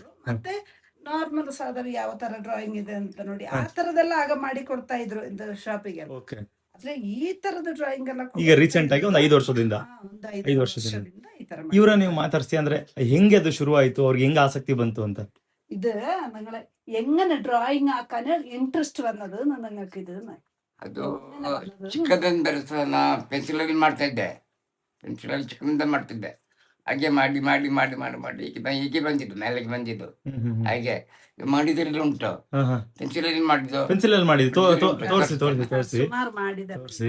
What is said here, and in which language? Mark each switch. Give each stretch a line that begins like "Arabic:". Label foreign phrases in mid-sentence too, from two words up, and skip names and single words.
Kannada: ಮತ್ತೆ ನಾರ್ಮಲ್ ಸಾಧಾರಣ ಯಾವ ತರ ಡ್ರಾಯಿಂಗ್ ಇದೆ ಅಂತ ನೋಡಿ ಆ ತರದೆಲ್ಲ ಆಗ ಮಾಡಿ ಕೊಡ್ತಾ ಇದ್ರು ಶಾಪಿಗೆ. ಆದ್ರೆ ಈ ತರದ ಡ್ರಾಯಿಂಗ್ ಎಲ್ಲ ಈಗ ರೀಸೆಂಟ್ ಆಗಿ ಒಂದು 5 ವರ್ಷದಿಂದ 5 ವರ್ಷದಿಂದ ಇವರ ನೀವು ಮಾತಾಡ್ಸಿ. ಅಂದ್ರೆ ಹೆಂಗೆ ಅದು ಶುರು ಆಯ್ತು, ಅವ್ರಿಗೆ ಹೆಂಗ್ ಆಸಕ್ತಿ ಬಂತು ಅಂತ?
Malayalam: ഇത് നിങ്ങളെ എങ്ങനെ ഡ്രോയിങ് ആക്കാൻ ಇಂಟ್ರೆಸ್ಟ್ വന്നത് നിങ്ങൾക്ക് ഇത്?
Kannada: ಅದು ಚಿಕ್ಕದಿಂದ ಬರೆಸ ನಾ ಪೆನ್ಸಿಲಲ್ಲಿ ಮಾಡ್ತಾ ಇದ್ದೆ. ಪೆನ್ಸಿಲಲ್ಲಿ ಚಿಕ್ಕದಿಂದ ಮಾಡ್ತಿದ್ದೆ. ಹಾಗೆ ಮಾಡಿ ಮಾಡಿ ಮಾಡಿ ಮಾಡಿ ಮಾಡಿ ಹೀಗೆ ಬಂದಿದ್ದು, ಮೇಲೆಗೆ ಬಂದಿದ್ದು. ಹಾಗೆ ಮಾಡಿದ್ರಲ್ಲಿ ಉಂಟು. ಪೆನ್ಸಿಲಲ್ಲಿ ಮಾಡಿದ್ದು, ಪೆನ್ಸಿಲಲ್ಲಿ ಮಾಡಿದ್ದು. ತೋರಿಸಿ.